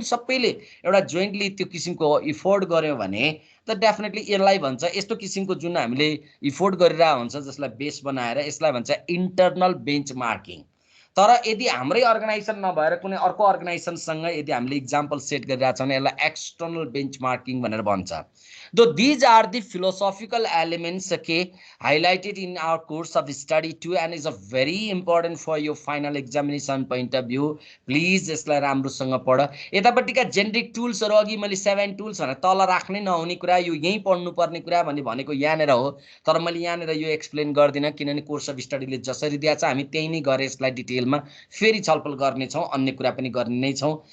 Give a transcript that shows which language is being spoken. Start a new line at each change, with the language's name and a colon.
Nepali: हामी सबैले एउटा जोइन्टली त्यो किसिमको इफोर्ट गऱ्यौँ भने त डेफिनेटली यसलाई भन्छ, यस्तो किसिमको जुन हामीले इफोर्ट गरिरहेको हुन्छ जसलाई बेस बनाएर, यसलाई भन्छ इन्टरनल बेन्चमार्किङ। तर यदि हाम्रै अर्गनाइजेसन नभएर कुनै अर्को अर्गनाइजेसनसँग यदि हामीले इक्जाम्पल सेट गरिरहेको छौँ भने यसलाई एक्सटर्नल बेन्चमार्किङ भनेर भन्छ।
English: Though these are the philosophical elements, okay, highlighted in our course of study too, and is a very important for your final examination point of view.
Nepali: Please यसलाई राम्रोसँग पढ। यतापट्टिका जेनेरिक टुल्सहरू अघि मैले 7 टुल्स भनेर तल राख्नै नहुने कुरा, यो यहीँ पढ्नुपर्ने कुरा भनेको यहाँनिर हो, तर मैले यहाँनिर यो एक्सप्लेन गर्दिनँ किनभने कोर्स अफ स्टडीले जसरी दिएको छ हामी त्यही नै गरेर यसलाई डिटेलमा फेरि छलफल गर्नेछौँ, अन्य कुरा पनि गर्ने नै छौँ।